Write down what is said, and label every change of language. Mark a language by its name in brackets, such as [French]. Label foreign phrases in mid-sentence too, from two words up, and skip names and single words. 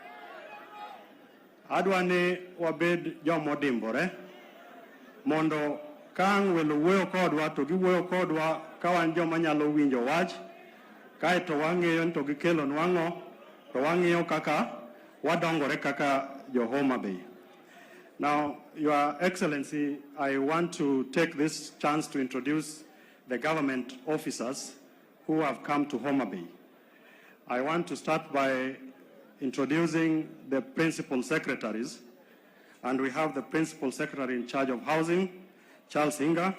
[Luo (Kenya and Tanzania)] Adwani wabed jomodimbore mondo kang welo wuoyo kodwa to giwuoyo kodwa kawan joma nyalo winjo wach kae to wang'eyo to gikelo nwang'o to wang'iyo kaka wadongore kaka jo Homa Bay. [English] Now, Your Excellency, I want to take this chance to introduce the government officers who have come to Homa Bay. I want to start by introducing the principal secretaries, and we have the principal secretary in charge of housing, Charles Inga.